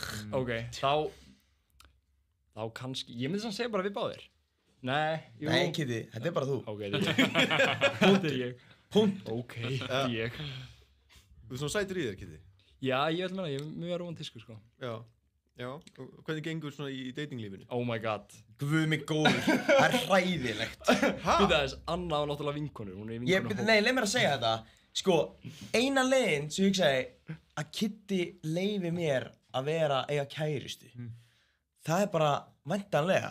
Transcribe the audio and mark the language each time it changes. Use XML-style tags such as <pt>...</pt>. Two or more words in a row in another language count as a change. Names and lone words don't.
<is>Ok, þá kannski, ég myndi samt segja bara við báðir. Nei, jú. Nei, Kitty, þetta er bara þú. Ok, þetta er ég. Punkt. Ok, þetta er ég. Þú er svona sætur í þér, Kitty. Já, ég vil meina, ég er mjög romantískur sko. Já. Og hvernig gengur svona í datinglífinu?</is> <en>Oh my god.</en> <is>Guð mig góður, það er hræðilegt. Býta þess, Anna var náttúrulega vinkonur, hún er vinkonur. Nei, leið mér að segja þetta. Sko, eina leiðin sem ég hugsaði að Kitty leyfi mér að eiga kærustu. Það er bara væntanlega.</is>